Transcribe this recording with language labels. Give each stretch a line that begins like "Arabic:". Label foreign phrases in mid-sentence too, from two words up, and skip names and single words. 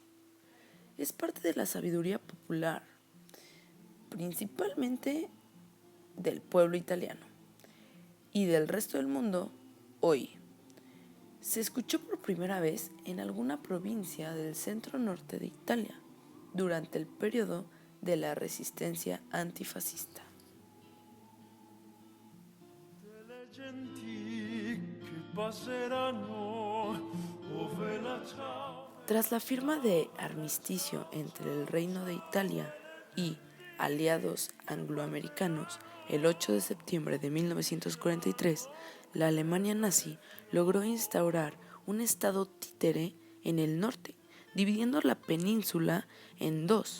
Spanish: Es parte de la sabiduría popular, principalmente del pueblo italiano y del resto del mundo hoy. Se escuchó por primera vez en alguna provincia del centro norte de Italia durante el periodo de la resistencia antifascista.
Italian: Le genti che passeranno, oh, bella ciao.
Spanish: Tras la firma de armisticio entre el Reino de Italia y aliados angloamericanos el 8 de septiembre de 1943, la Alemania nazi logró instaurar un estado títere en el norte, dividiendo la península en dos.